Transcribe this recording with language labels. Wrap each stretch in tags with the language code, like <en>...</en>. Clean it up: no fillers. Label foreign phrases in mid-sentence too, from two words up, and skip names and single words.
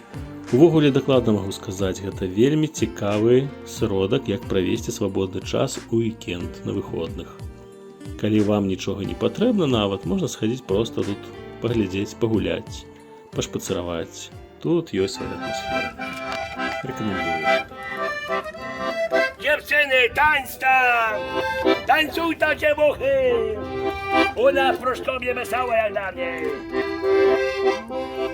<be>Увогуле дакладна магу сказаць, гэта вельмі цікавы сродак, як правесці свабодны час у уікенд на выходных. Калі вам нічога не патрэбна нават, можна схадзіць проста тут паглядзець, пагуляць, пашпацыраваць. Тут ёсць свая атмасфера. Рэкамендую.</be> <pl>Dziewczyny, tańcz tam! Tańcujcie dziewuchy! U nas w Pruszkowie wesoło jak dla mnie!</pl>